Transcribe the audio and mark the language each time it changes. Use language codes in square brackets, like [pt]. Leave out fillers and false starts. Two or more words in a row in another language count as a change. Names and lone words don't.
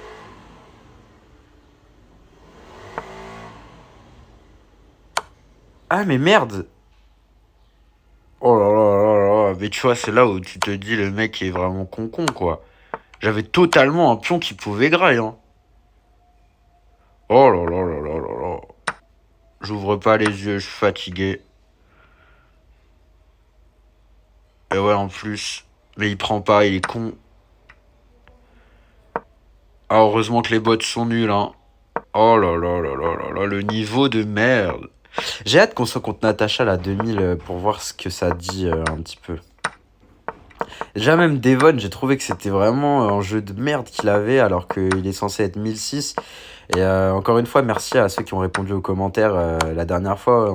[fr] Ah, mais merde! Oh là là là là. Mais tu vois, c'est là où tu te dis le mec est vraiment con, quoi. J'avais totalement un pion qui pouvait grailler, hein. Oh là là là là là là. J'ouvre pas les yeux, je suis fatigué. Et ouais, en plus. Mais il prend pas, il est con. Ah, heureusement que les bots sont nuls, hein. Oh là là là là là là, le niveau de merde. J'ai hâte qu'on soit contre Natacha la 2000 pour voir ce que ça dit un petit peu. Déjà même Devon, j'ai trouvé que c'était vraiment un jeu de merde qu'il avait alors qu'il est censé être 1006. Et encore une fois, merci à ceux qui ont répondu aux commentaires la dernière fois.